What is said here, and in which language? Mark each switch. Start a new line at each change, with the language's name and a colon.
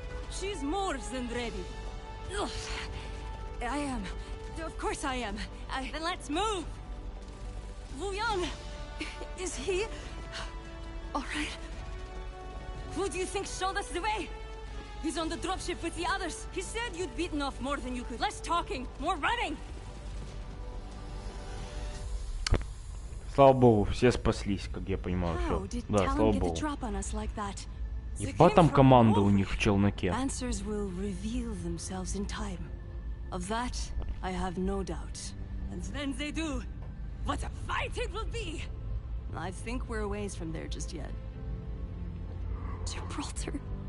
English: She's more than ready. Ugh. I am. Of course I am. Then let's move. Wu Yang, is he all right? Who do you think showed us the way? He's on the dropship with the others. He said you'd beaten off more than you could. Less talking, more running.
Russian: Слава богу, все спаслись, как я понимаю, все. Да, слава богу. Ебать там команда у них в челноке.
English: Answers will reveal themselves in time. Of that, I have no doubt. And then they do. What a fight it will be! I think we're a ways from there just yet. Gibraltar.